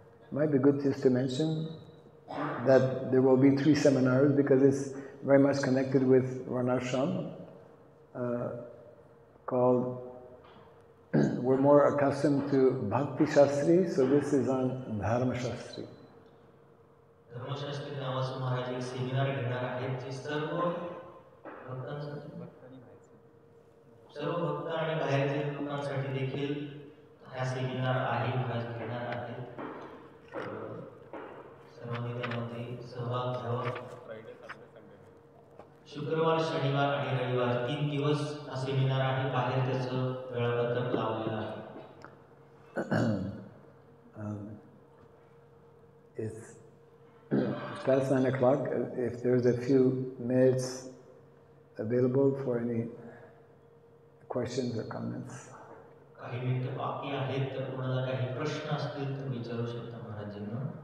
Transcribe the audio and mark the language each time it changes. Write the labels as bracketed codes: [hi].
[en] Might be good just to mention that there will be 3 seminars because it's very much connected with Varnashram, called, we're more accustomed to Bhakti Shastri, so this is on Dharma Shastri. [mr] धर्मशास्त्री नावाचं महाराज एक seminar घेणार आहेत, जे सर्व भक्त आणि बाहेरच्या लोकांसाठी देखील हा सेमिनार आहे, महाराज घेणार आहेत. सर्वांनी त्यामध्ये सहभाग घ्यावा. शुक्रवार, शनिवार आणि रविवार 3 दिवस हा सेमिनार आहे. बाहेर त्याचं वेळापत्रक लावलेलं आहे. [en] It's past 9 o'clock. If there's a few minutes available for any questions or comments. [mr] काही मिनिटं बाकी आहेत, तर कोणाला काही प्रश्न असतील तर विचारू शकता महाराजांना.